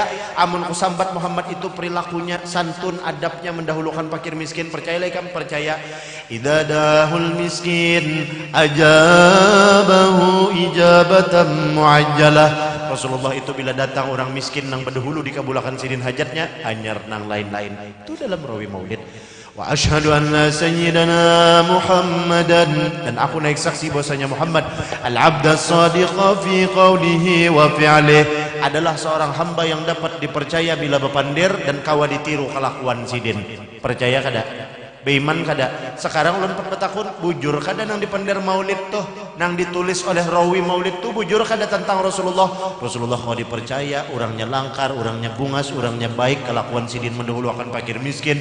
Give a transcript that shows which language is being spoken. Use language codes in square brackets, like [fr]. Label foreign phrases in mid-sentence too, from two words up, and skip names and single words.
[bjn] Amun kusambat Muhammad itu perilakunya santun, adabnya mendahulukan fakir miskin, percayalah ikam. [id] Percaya. [ar] إذا دخل مسكين أجابه إجابة معجلة. [bjn] Rasulullah itu bila datang orang miskin nang berdahulu dikabulkan sidin hajatnya, anyar nang lain-lain. [id] Itu dalam rawi maulid. [ar] وأشهد أن سيدنا محمدا, [bjn] dan aku naik saksi bahwasanya [ar] Muhammad العبد الصادق في قوله وفعله, [bjn] adalah seorang hamba yang dapat dipercaya bila bepandir dan kawa ditiru kelakuan sidin. Percaya kada? Beiman kada? Sekarang ulun bertakun bujur kada nang dipandir maulid tuh, nang ditulis oleh rawi maulid tuh bujur kada tentang Rasulullah. Rasulullah mau dipercaya, orangnya langkar, orangnya bungas, orangnya baik, kelakuan sidin mendahulukan fakir miskin.